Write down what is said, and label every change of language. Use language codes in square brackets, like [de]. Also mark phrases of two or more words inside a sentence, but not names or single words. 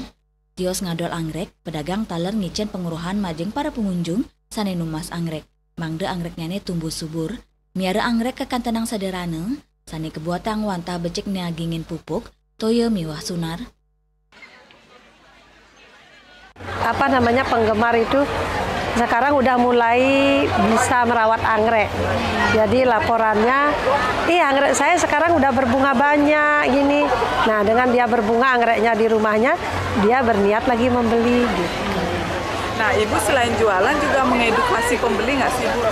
[ban] Tios ngadol anggrek, pedagang taler ngicen penguruhan majeng para pengunjung sane numbas anggrek. Mangde anggreknya ne tumbuh subur, miara anggrek kekantenang sederhana, sane kebuatang wanta becek niagingin pupuk, toyo miwah sunar. [id] Penggemar itu sekarang udah mulai bisa merawat anggrek. Jadi laporannya, anggrek saya sekarang udah berbunga banyak gini. Nah, dengan dia berbunga anggreknya di rumahnya, dia berniat lagi membeli gitu. Nah, Ibu selain jualan juga mengedukasi pembeli nggak sih, Bu?